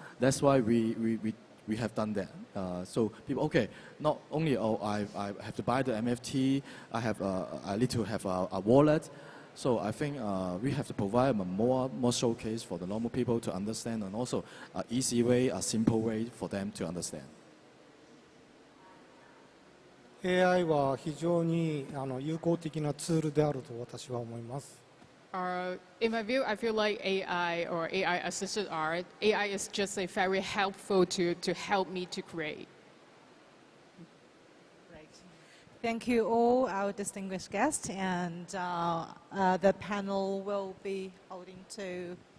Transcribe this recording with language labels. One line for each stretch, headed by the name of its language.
English: That's why we have done that. So people not only I have to buy the MFT, I need to have a wallet. So I think we have to provide more showcase for the normal people to understand, and also an easy way, a simple way for them to understand.
Japanese: AI は非常に有効的なツールであると私は思います。
English: In my view, I feel like AI or AI-assisted art, AI is just a very helpful to help me to create. Great. Thank you all, our distinguished guests, and the panel will be holding to...